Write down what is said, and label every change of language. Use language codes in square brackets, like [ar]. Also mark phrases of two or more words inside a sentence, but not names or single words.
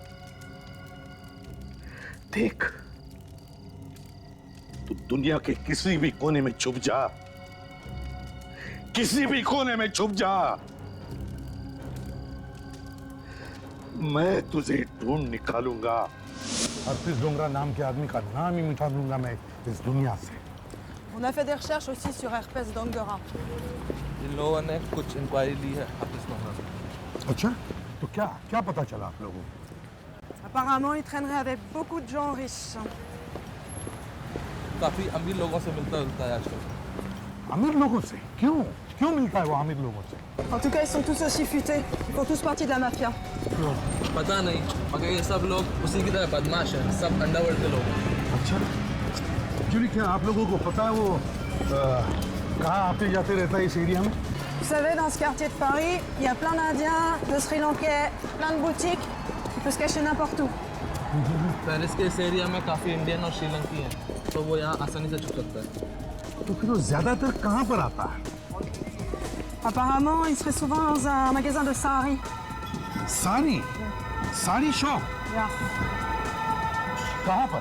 [hi] देख, तू दुनिया के किसी भी कोने में छुप जा, किसी भी कोने में छुप जा, मैं तुझे ढूंढ निकालूंगा। हरप्रीत डोंगरा नाम के आदमी का नाम ही मिटा दूंगा मैं इस दुनिया से। [fr] On a fait des recherches aussi sur Herpès Dongora. [hi] इन लोगों ने कुछ इंक्वायरी ली है हाफिज डोंगरा से। अच्छा, तो क्या पता चला आप लोगों को? [fr] Apparemment, il traînerait avec beaucoup de gens riches. [hi] काफी अमीर लोगों से मिलता जुलता है आजकल। अमीर लोगों से? क्यों मिलता है वो अमीर लोगों से? [fr] En tout cas, ils sont tous aussi futés. Ils font tous partie de la mafia. [hi] पता नहीं, मगर ये सब लोग उसी की तरह बदमाश हैं, सब अंडरवर्ल्ड के लोग। अच्छा, जूली, क्या आप लोगों को पता है वो कहाँ आते जाते रहता है इस एरिया में? [fr] Vous savez, dans ce quartier de Paris, il y a plein d'Indiens, de Sri Lankais, plein de boutiques. Il peut se cacher n'importe où. [hi] पेरिस के इस एरिया में काफी इंडियन और श्रीलंकी हैं, तो वो यहाँ आसानी से छुप सकता है। तो फिर वो ज्यादातर कहाँ पर आता है? [fr] Apparemment, il serait souvent dans un magasin de sari. [hi] साड़ी शॉप? Yeah. कहाँ पर?